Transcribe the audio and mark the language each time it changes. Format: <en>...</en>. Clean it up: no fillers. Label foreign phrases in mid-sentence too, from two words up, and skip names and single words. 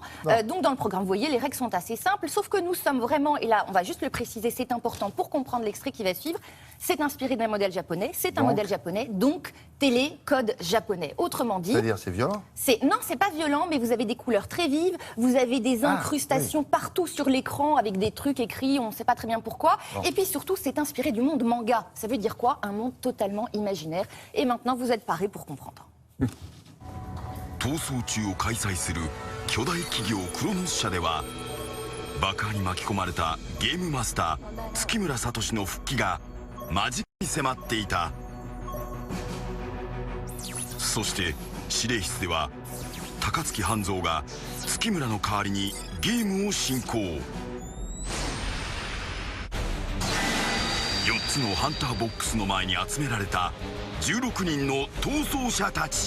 <fr>Donc dans le programme, vous voyez, les règles sont assez simples, sauf que nous sommes vraiment, et là on va juste le préciser, c'est important pour comprendre l'extrait qui va suivre, c'est inspiré d'un modèle japonais, donc télé, code japonais. Autrement dit... C'est-à-dire, c'est violent? Non, c'est pas violent, mais vous avez des couleurs très vives, vous avez des incrustations partout sur l'écran avec des trucs écrits, on ne sait pas très bien pourquoi. Et puis surtout, c'est inspiré du monde manga. Ça veut dire quoi? Un monde totalement imaginaire. Et maintenant, vous êtes parés pour comprendre.</fr> <ja>逃走中を開催する巨大企業クロノス社では爆破に巻き込まれたゲームマスター月村聡の復帰が間近に迫っていた。そして司令室では高槻半蔵が月村の代わりにゲームを進行。4つのハンターボックスの前に集められた16人の逃走者たち。</ja>